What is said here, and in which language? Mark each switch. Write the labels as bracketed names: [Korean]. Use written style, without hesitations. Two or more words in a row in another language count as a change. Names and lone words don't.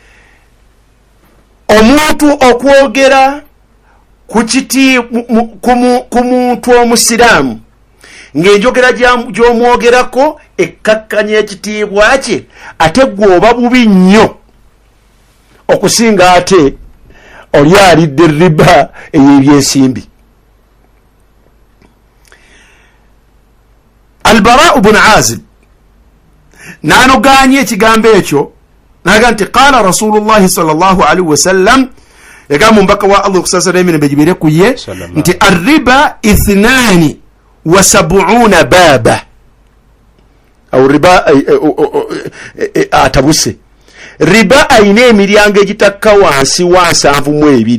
[Ganda] omuntu okwogera ku muntu omusiraamu ng'enjogera gy'omwogerako ekkakkanya ekitiibwa kye, ate gwoba bubi nnyo okusinga ate oli alidde riba ey'ebyensimbi. Al-Bara ibn Azib n'anoganya ekigambo ekyo naga nti [Arabic] قال رسول الله صلى الله عليه وسلم, [Ganda] yagamba omubaka wa Allah okusasala emirembe gibere ku ye nti [Arabic] الربا 72 بابا, [Ganda] awo riba atabuse. Riba ayina emiryango egitakka wansi wa 72